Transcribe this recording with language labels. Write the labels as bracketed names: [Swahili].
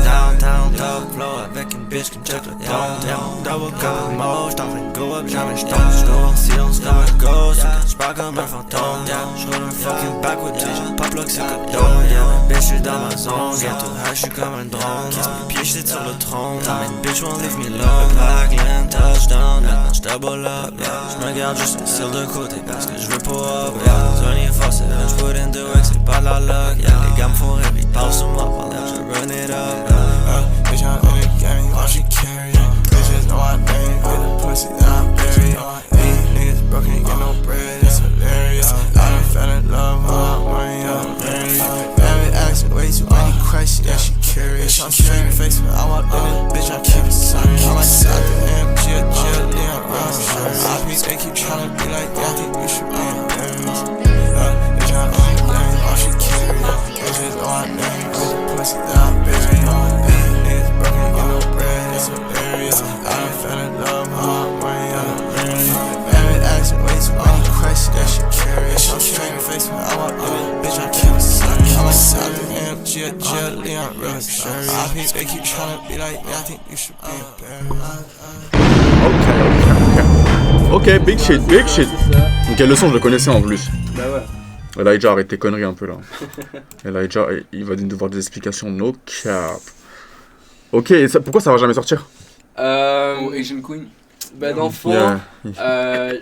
[English] Downtown, top flow, [French] avec une bitch qui me check le down. [English] Double cup, [French] mo, j't'en train de go up, jamais j'tombe. J'go en silence comme un ghost, j'pars comme un fantôme. J'roule un fucking backwood, j'ai pop lock, c'est comme dome. Bitch, j'suis dans ma zone, [English] get too high, [French] j'suis comme un drone. Kiss mes pieds, j'sit sur le trône. [English] Man, bitch won't leave me alone. Backland, touchdown. [French] Maintenant j'double up, [English] yeah. [French] J'me garde juste le cil de côté parce que j'veux pas up, yeah. 24/7, j'put into it, c'est pas de la luck, yeah. Les gars m'font rêve, ils parlent sur moi pendant que je [English] run it up, yeah. Bitch, I'm in the game, watch it carry, bitches know I bang, with the pussy that I bury, these niggas broke, ain't get no bread, it's hilarious. I done fell in love, all money, I'm married. Every action, way too many questions, yeah, she curious. I'm straight face, when I walk in it, bitch, I keep it serious. I'm like, I am chill, Leon Ross. They keep tryna be like, yeah, I think you should be embarrassed. Bitch, I'm on the lane, all she carry. Bitches know I name, with the pussy that I bury. These niggas broke, ain't get no bread, it's hilarious. I done fell in love, all money, I'm married. Every action, way too many questions, yeah, she curious. I'm straight face, when I walk in it, bitch, I keep it serious. I'm like, chill, Leon Ross. They keep tryna be like, yeah, I think you should be embarrassed. Ok, big shit, big shit. [French] Ok, le son, je le connaissais en plus. Ben ouais. Elijah, arrête tes conneries un peu là. Elijah, il va devoir des explications, [English] no cap. [French] Ok, et ça, pourquoi ça va jamais sortir? Asian Queen. Ben dans le fond, Yeah.